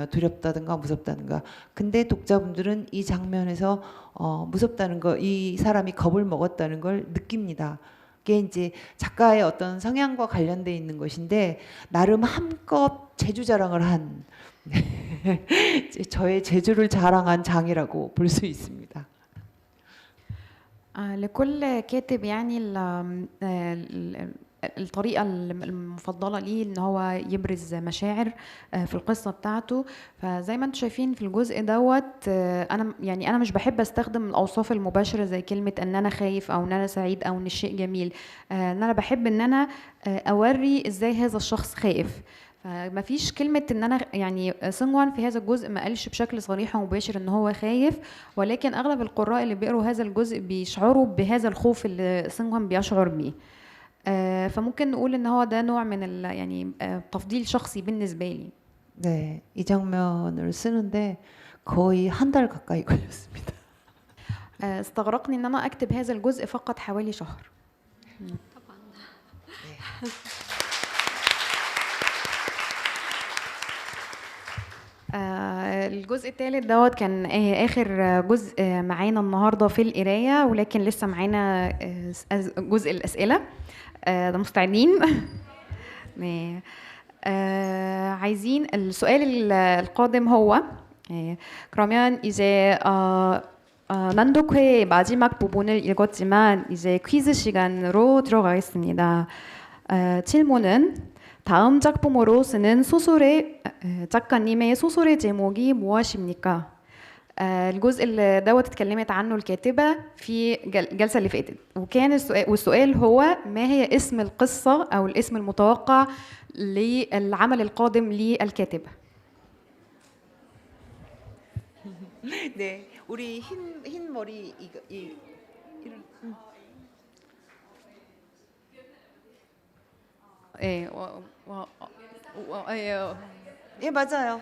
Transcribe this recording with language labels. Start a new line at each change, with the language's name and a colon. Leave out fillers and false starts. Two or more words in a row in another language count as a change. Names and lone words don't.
Korean: 두렵다든가 무섭다든가. 근데 독자분들은 이 장면에서 무섭다는 거, 이 사람이 겁을 먹었다는 걸 느낍니다. 그게 이제 작가의 어떤 성향과 관련돼 있는 것인데 나름 한껏 재주 자랑을 한 저의 재주를 자랑한 장이라고 볼 수 있습니다.
Arabic: لكل كاتب يعني الطريقة المفضلة ليه ان هو يبرز مشاعر في القصة بتاعته. فزي ما انتم شايفين في الجزء دوت انا مش بحب استخدم الاوصاف المباشرة زي كلمة ان انا خايف او ان انا سعيد او ان الشيء جميل. ان انا بحب ان انا اوري ازاي هذا الشخص خائف. فما فيش كلمة ان انا يعني سنغوان في هذا الجزء ما قالش بشكل صريح ومباشر ان هو خايف، ولكن اغلب القراء اللي بيقروا هذا الجزء بيشعروا بهذا الخوف اللي سنغوان بيشعر بيه. فممكن نقول ان هو ده نوع من يعني تفضيل شخصي بالنسبة لي.
Korean: 네, 이 장면을 쓰는데 거의 한 달 가까이 걸렸습니다.
Arabic: استغرقني ان انا اكتب هذا الجزء فقط حوالي شهر. طبعا. الجزء الثالث دوت كان اخر جزء معانا النهارده في القرايه، ولكن لسه معانا جزء الاسئله. ده مستعدين؟ عايزين السؤال القادم هو
Korean: 그러면 이제 난독회의 마지막 부분을 읽었지만 이제 퀴즈 시간으로 들어가겠습니다. 질문은 다음 작품으로 쓰는 소설의 작가님의 소설의 제목이 무엇입니까?
Arabic: الجزء اللي دوت اتكلمت عنه الكاتبة في الجلسة اللي فاتت، وكان السؤال هو ما هي اسم القصة أو الاسم المتوقع للعمل القادم للكاتبة.
Korean: 네, 우리 흰 머리 예 맞아요.